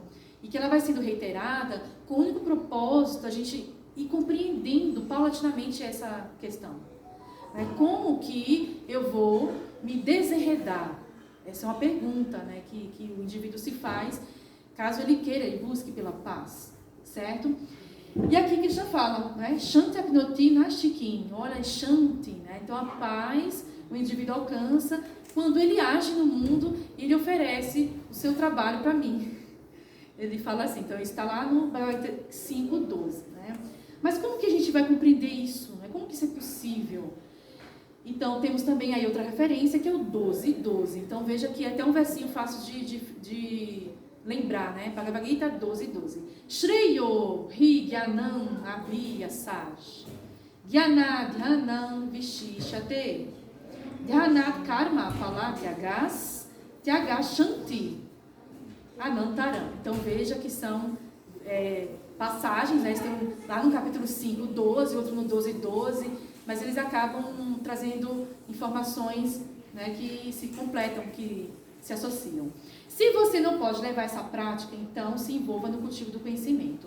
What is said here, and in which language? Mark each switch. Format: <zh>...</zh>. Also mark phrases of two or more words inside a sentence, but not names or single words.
<pt>E que ela vai sendo reiterada com o único propósito a gente ir compreendendo paulatinamente essa questão. Como que eu vou me desenredar? Essa é uma pergunta, né, que o indivíduo se faz, caso ele queira e busque pela paz, certo? E aqui Krishna fala, né,</pt> <sa>शान्ति आप्नोति नस्तिकिम्,</sa> <pt>olha, Shanti, né? Então a paz o indivíduo alcança quando ele age no mundo e ele oferece o seu trabalho para mim. Ele fala assim, então está lá no 5:12, né? Mas como que a gente vai compreender isso? Né? Como que isso é possível? Então, temos também aí outra referência, que é o 12:12. Então, veja que é até um versinho fácil de lembrar, né? Bhagavad Gita 12:12.</pt> <sa>श्रेयो हि ज्ञानम् अभियासज् ज्ञान ध्यानम् विशिषते ध्यानात् कर्म फल त्यागस् त्यागस् शान्ति अनन्तरम्.</sa> <pt>Então, veja que são passagens, né? Tem lá no capítulo 5:12, outro no 12:12, mas eles acabam trazendo informações, né, que se completam, que se associam. Se você não pode levar essa prática, então se envolva no cultivo do conhecimento.</pt>